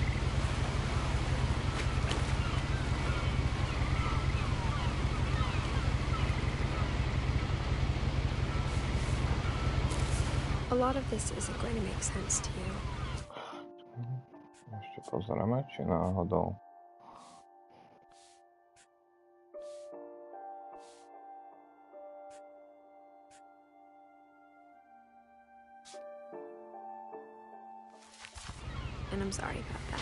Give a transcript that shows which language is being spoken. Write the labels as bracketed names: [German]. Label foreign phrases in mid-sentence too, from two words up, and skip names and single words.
[English] A lot of this isn't going to make sense to you. [Slovak] Ešte pozrieme, či náhodou. [English] And I'm sorry about that.